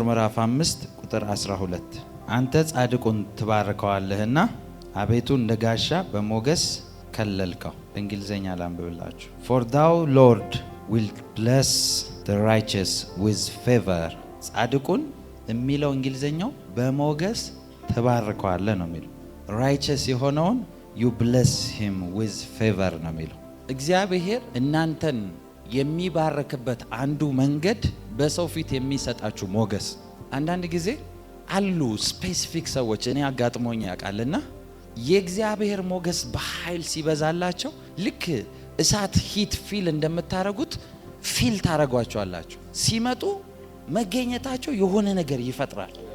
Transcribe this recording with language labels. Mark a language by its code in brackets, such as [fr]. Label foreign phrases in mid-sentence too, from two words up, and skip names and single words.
[am] ምዕራፍ 5 ቁጥር 12 አንተ ጻድቁን ትባርከዋለህና አቤቱ እንደ ጋሻ በሞገስ ከለልከው። በእንግሊዘኛ ላንብብላችሁ። [en] For thou Lord will bless the righteous with favor። [am] ጻድቁን የሚለው እንግሊዘኛው በሞገስ ትባርከዋለህ ነው የሚለው። righteous የሆነውን [en] you bless him with favor [am] ነው የሚለው። እግዚአብሔር እናንተን የሚባረክበት አንዱ መንገድ በሰው ፊት የሚሰጣችሁ ሞገስ። አንዳንድ ጊዜ አሉ ስፔሲፊክ ሰዎች እኔ አጋጥሞኝ ያውቃልና የእግዚአብሔር ሞገስ በኃይል ሲበዛላቸው ልክ እሳት [en] heat feel [am] እንደምታረጉት ፊል ታረጓቸዋላችሁ። ሲመጡ መገኘታቸው የሆነ ነገር ይፈጥራል።